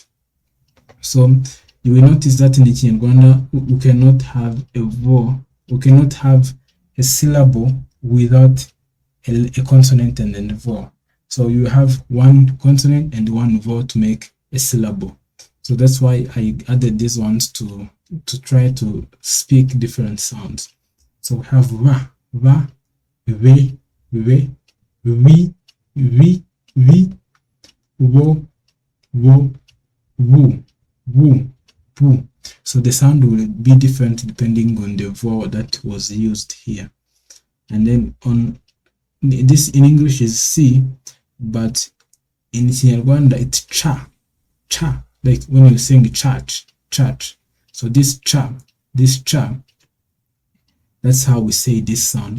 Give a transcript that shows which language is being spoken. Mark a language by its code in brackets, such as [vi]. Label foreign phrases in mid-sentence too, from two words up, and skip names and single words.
[en] So you will notice that in the Kinyarwanda, we cannot have a vowel, we cannot have a syllable without a consonant and then a vowel. So you have one consonant and one vowel to make a syllable. So that's why I added these ones to try to speak different sounds. So we have va, ve, we, wo, woo, woo. So the sound will be different depending on the vowel that was used here. And then on this in English is C, but in Kinyarwanda it's cha. Like when you're saying church. So this cha, that's how we say this sound.